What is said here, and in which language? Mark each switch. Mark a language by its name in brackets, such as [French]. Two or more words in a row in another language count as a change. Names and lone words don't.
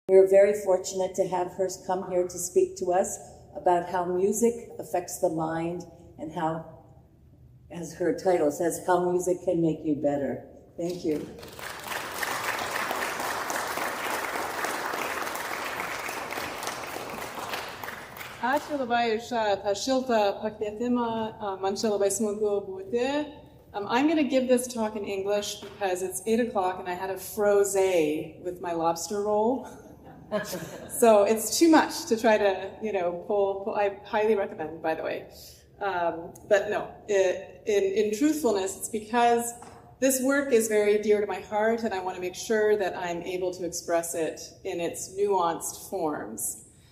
[English] We're very fortunate to have her come here to speak to us about how music affects the mind and how, as her title says, how music can make you better. Thank you. [Lithuanian] Ačiū labai už tą šiltą pakvietimą. Man čia labai smagu būti. [English] I'm going to give this talk in English because it's 8 o'clock and I had a frosé with my lobster roll. So it's too much to try to, pull. I highly recommend, by the way. But no, in truthfulness, it's because this work is very dear to my heart and I want to make sure that I'm able to express it in its nuanced forms.